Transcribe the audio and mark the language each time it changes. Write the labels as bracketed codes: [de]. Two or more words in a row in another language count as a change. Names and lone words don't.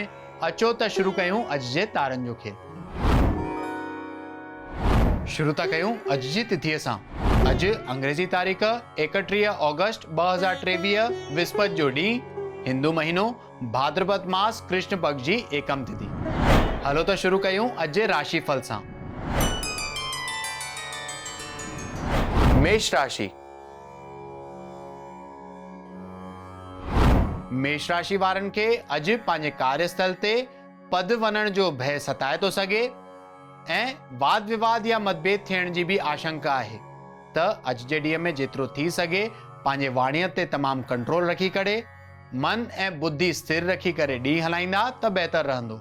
[sd] अचो त शुरू कयूं अॼु जे तारनि जो खेल। शुरू था कयूं अॼु जी तिथीअ सां। अॼु अंग्रेजी तारीख़ 31 ऑगस्ट 2023 विस्पति जो ॾींहुं, हिंदू महीनो भाद्रपद मास कृष्ण पक्ष जी एकम तिथि। हलो त शुरू कयूं अॼु जे राशि फल सां। मेष राशि। मेष राशि वारनि खे अॼु पंहिंजे कार्यस्थल ते पद वञण जो भय सताए थो सघे ऐं वाद विवाद या मतभेद थियण जी बि आशंका आहे। त अॼु जे ॾींहं में जेतिरो थी सघे पंहिंजे वाणीअ ते तमामु कंट्रोल रखी करे मन ऐं बुद्धि स्थिर रखी करे ॾींहुं हलाईंदा त बहितर रहंदो।